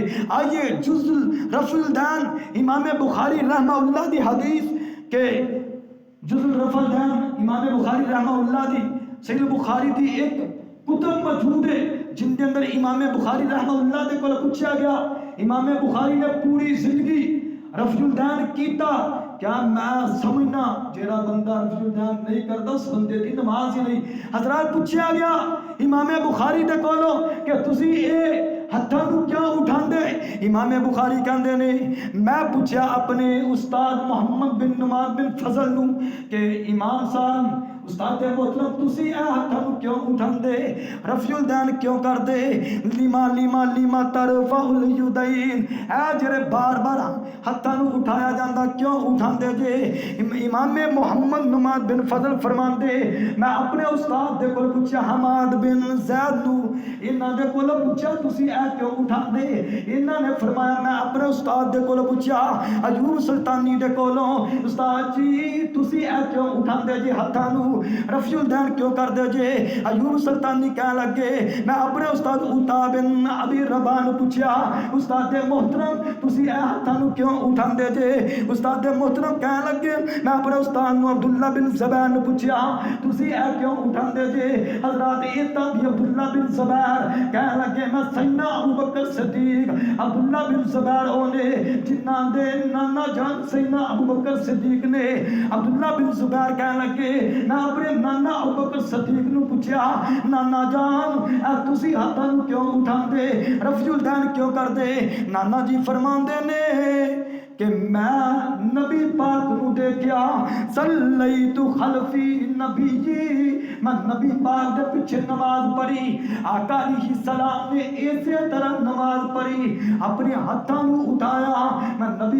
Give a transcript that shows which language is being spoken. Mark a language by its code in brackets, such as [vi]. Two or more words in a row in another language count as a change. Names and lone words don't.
[pa] آئیے جز رفع الیدین امام بخاری رحمہ اللہ دی حدیث کہ جز رفع الیدین امام بخاری رحمہ اللہ دی صحیح بخاری دی ایک کتب موجود ہے جن کے اندر امام بخاری رحمہ اللہ دے کو پوچھا گیا امام بخاری نے پوری زندگی رفع الیدین کیتا کیا میں سمجھنا جیڑا بندہ رفع الیدین نہیں کرتا اس بندے دی نماز ہی نہیں. حضرات پوچھا گیا امام بخاری دے کولوں کہ تسی اے ہتھاں کو کیوں اٹھاندے. امام بخاری کہندے نے میں پوچھا اپنے استاد محمد بن نعمان بن فضل نو کہ امام صاحب استاد محترم تسی اے ہتھاں کو کیوں اٹھاندے رفع الیدین کیوں کردے [ar] لیما ترفع الیدین [pa] اے جڑے بار بار ہتھاں کو اٹھایا جاندا کیوں اٹھاندے جے. امام محمد نعمان بن فضل فرماندے میں اپنے استاد دے کول پوچھا حماد بن زید نو انہاں دے کول پوچھا تسی اے کیوں اٹھاندے. انہاں نے فرمایا میں اپنے استاد دے کول پوچھا ایوب سلطانی دے کولوں استاد جی تسی اے کیوں اٹھاندے جے ہتھاں نو رفع الیدین کیوں کر دے جے. ایوب سلطانی کہنے لگے میں اپنے استاد عطا بن ابی رباح نو پوچھیا استاد محترم تسی اے ہتھاں نو کیوں اٹھاندے جے. استاد محترم کہنے لگے میں اپنے استاد نو عبداللہ بن زبیر نو پوچھیا تسی اے کیوں اٹھاندے جے. حضرات اتنا بھی عبداللہ بن زبیر کہنے لگے میں سیدنا ابوبکر صدیق عبداللہ بن زبیر اونے جنہاں دے نانا جان سیدنا ابوبکر صدیق نے. عبداللہ بن زبیر کہنے لگے میں اپنے نانا ابوبکر صدیق نو پوچھیا نانا جان اے تسی ہاتھاں نو کیوں اٹھاندے رفع الیدین کیوں کردے. نانا جی فرماندے نے کہ میں نبی پاک نو دیکھیا [ar] صلیت خلفی [pa] نبی جی، میں نبی پاک دے پیچھے نماز پڑھی، آقا علیہ السلام نے اسی طرح نماز پڑھی، اپنے ہاتھاں نو اٹھایا، میں نبی